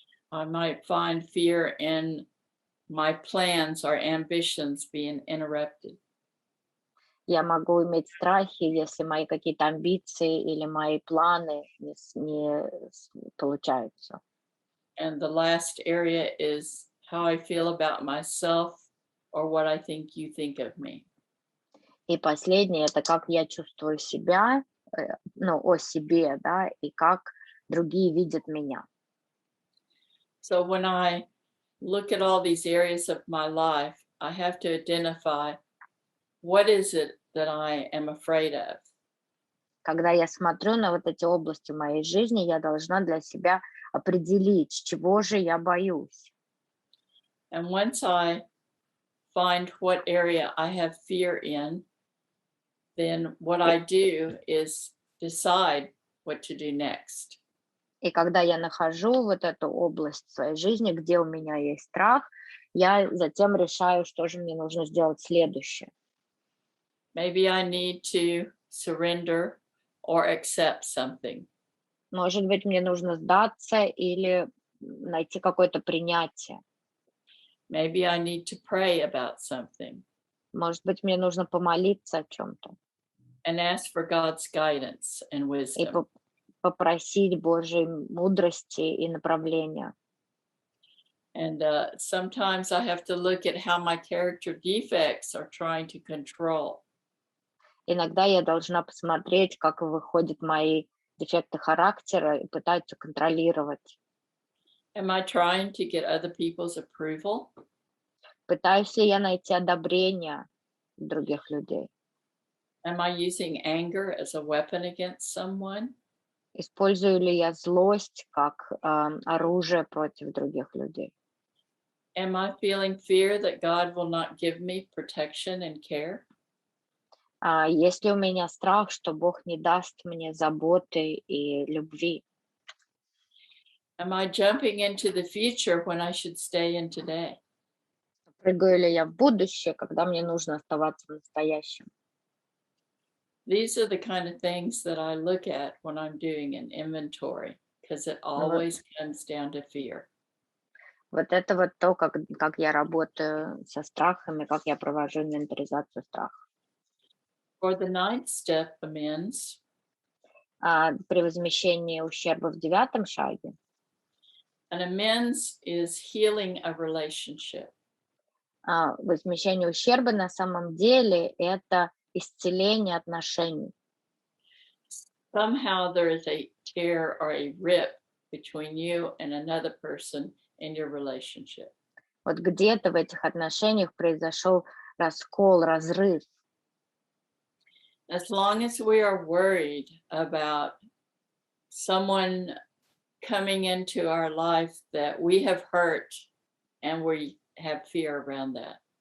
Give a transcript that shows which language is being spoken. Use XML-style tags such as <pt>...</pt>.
<en>I might find fear in my plans or ambitions being interrupted.</en> <ru>Я могу иметь страхи, если мои какие-то амбиции или мои планы не получаются.</ru> <en>And the last area is how I feel about myself or what I think you think of me.</en> <ru>И последнее, это как я чувствую себя, о себе, да, и как другие видят меня.</ru> <en>So when I look at all these areas of my life, I have to identify what is it that I am afraid of.</en> <ru>Когда я смотрю на вот эти области моей жизни, я должна для себя определить, чего же я боюсь.</ru> <en>And once I find what area I have fear in, then what I do is decide what to do next.</en> <ru>И когда я нахожу вот эту область в своей жизни, где у меня есть страх, я затем решаю, что же мне нужно сделать следующее.</ru> <en>Maybe I need to surrender or accept something.</en> <ru>Может быть, мне нужно сдаться или найти какое-то принятие.</ru> <en>Maybe I need to pray about something</en> <ru>Может быть, мне нужно помолиться о чем-то</ru> <en>and ask for God's guidance and</en> <ru>и</ru> <en>wisdom.</en> <ru>попросить Божьей мудрости и направления.</ru> <en>And sometimes I have to look at how my character defects are trying to control.</en> <ru>Иногда я должна посмотреть, как выходят мои дефекты характера и пытаться контролировать.</ru> <en>Am I trying to get other people's approval?</en> <ru>Пытаюсь ли я найти одобрение других людей?</ru> <en>Am I using anger as a weapon against someone?</en> <ru>Использую ли я злость как оружие против других людей?</ru> <en>Am I feeling fear that God will not give me protection and care?</en> <ru>Есть ли у меня страх, что Бог не даст мне заботы и любви?</ru> <en>Am I jumping into the future when I should stay in today?</en> <ru>Прыгаю ли я в будущее, когда мне нужно оставаться в настоящем?</ru> <en>These are the kind of things that I look at when I'm doing an inventory, because it always comes down to fear.</en> <ru>Вот это вот то, как я работаю со страхами, как я провожу инвентаризацию страха.</ru> <en>For the 9th step, amends,</en> <ru>При возмещении ущерба в 9-м шаге</ru> <en>an amends is healing a relationship.</en> <ru>возмещение ущерба на самом деле это исцеление отношений.</ru> <en>Somehow there is a tear or a rip between you and another person in your relationship.</en> <ru>Вот где-то в этих отношениях произошел раскол, разрыв.</ru> <en>As long as we are worried about someone coming into our life that we have hurt and we have fear around that.</en>